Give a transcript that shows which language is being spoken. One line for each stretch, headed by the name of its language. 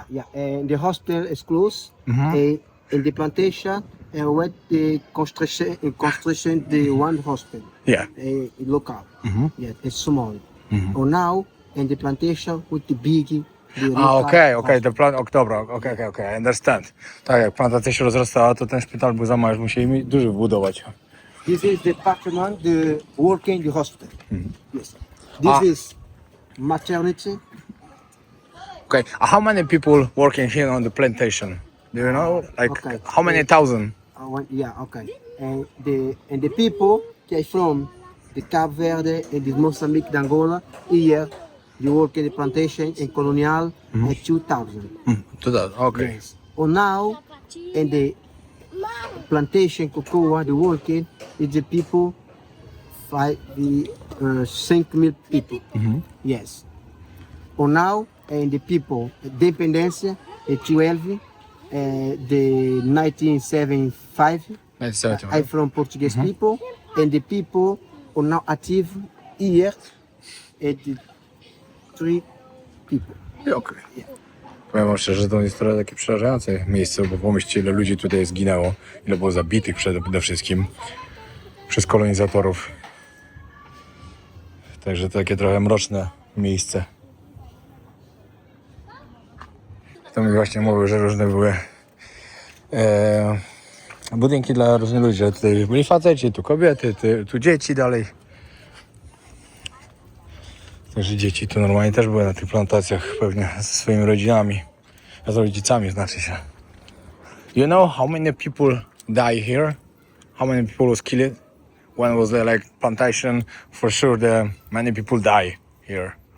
English: Yeah. And the hospital is closed. In the plantation, with the construction the one hospital, Yeah. local. Yeah, it's small. Or now in the plantation with the big. The local
Polish: Okej,
English: hospital. the plan,
Polish: dobra, okej,
English: I understand.
Polish: Tak, jak plantacja się rozrastała, to ten szpital był za mały, już musieli mi duży wbudować.
English: This is the department, the working the hospital. Yes. This is maternity. Okay, how many people working here on the plantation? Do you know? Like, Okay. how many thousand? Okay. And the people came from the Cape Verde, and the Mozambique, the Angola. Here, you work in the plantation in Colonial in 2000. To that, okay. Yes. Or now, in the plantation cocoa, the working is the people, 5,000 people. Yes. Or now, and the people, independence, the 12, the 1975. I'm from Portuguese people, and the people are now active here, and the 3 people.
Polish: Okej. Powiem wam szczerze, że to jest trochę takie przerażające miejsce, bo pomyślcie, ile ludzi tutaj zginęło, ile było zabitych przede wszystkim przez kolonizatorów. Także to takie trochę mroczne miejsce. To mi właśnie mówił, że różne były budynki dla różnych ludzi. Że tutaj byli faceci, tu kobiety, tu dzieci dalej. Także dzieci tu normalnie też były na tych plantacjach pewnie ze swoimi rodzinami. Z rodzicami znaczy się.
English: You know how many people die here? How many people was killed? When was the like plantation? For sure the many people die here.